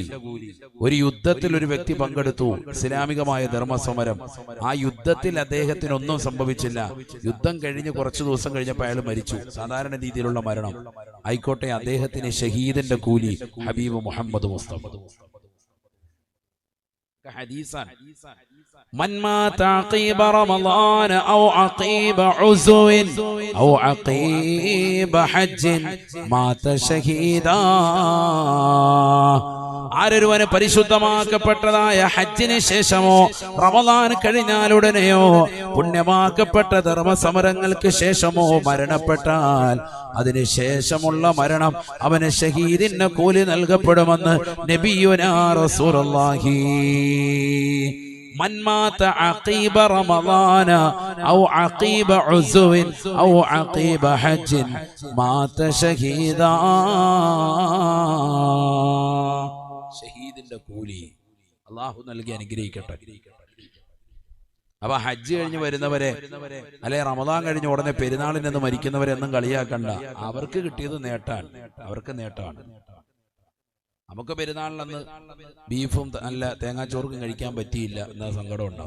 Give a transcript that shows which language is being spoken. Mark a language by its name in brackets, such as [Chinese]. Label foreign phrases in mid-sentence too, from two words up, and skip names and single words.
[Malayalam] ഒരു യുദ്ധത്തിൽ ഒരു വ്യക്തി പങ്കെടുത്തു, ഇസ്ലാമികമായ ധർമ്മസമരം. ആ യുദ്ധത്തിൽ അദ്ദേഹത്തിനൊന്നും സംഭവിച്ചില്ല. യുദ്ധം കഴിഞ്ഞ് കുറച്ചു ദിവസം കഴിഞ്ഞപ്പോൾ അയാൾ മരിച്ചു. സാധാരണ രീതിയിലുള്ള മരണം ആയിക്കോട്ടെ, അദ്ദേഹത്തിന് ഷഹീദിന്റെ കൂലി. ഹബീബ് മുഹമ്മദ് മുസ്തഫ ഹദീസാണ്. [Arabic] من مات عقيب رمضان أو عقيب عزو أو عقيب حج مات شهيدا. [Malayalam] ആരൊരുവന് പരിശുദ്ധമാക്കപ്പെട്ടതായ ഹജ്ജിന് ശേഷമോ റമദാൻ കഴിഞ്ഞാലുടനെയോ പുണ്യമാക്കപ്പെട്ട ധർമ്മസമരങ്ങൾക്ക് ശേഷമോ മരണപ്പെട്ടാൽ അതിന് ശേഷമുള്ള മരണം അവന് ഷഹീദിന്റെ കൂലി നൽകപ്പെടുമെന്ന് [Arabic] نبينا رسول الله. من مات عقيب رمضان أو عقيب عزو أو عقيب حج مات شهيدا. [Malayalam] ഷഹീദിന്റെ കൂലി അല്ലാഹു നൽകി അനുഗ്രഹിക്കട്ടെ. അപ്പൊ ഹജ്ജ് കഴിഞ്ഞ് വരുന്നവരെ, അല്ലെ റമദാൻ കഴിഞ്ഞ് ഉടനെ പെരുന്നാളിനെന്ന് മരിക്കുന്നവരെ ഒന്നും കളിയാക്കണ്ട. അവർക്ക് കിട്ടിയത് നേട്ടാണ്, അവർക്ക് നേട്ടമാണ്. നമുക്ക് പെരുന്നാളിനന്ന് ബീഫും നല്ല തേങ്ങാച്ചോറും കഴിക്കാൻ പറ്റിയില്ല എന്ന സങ്കടം ഉണ്ടാവും.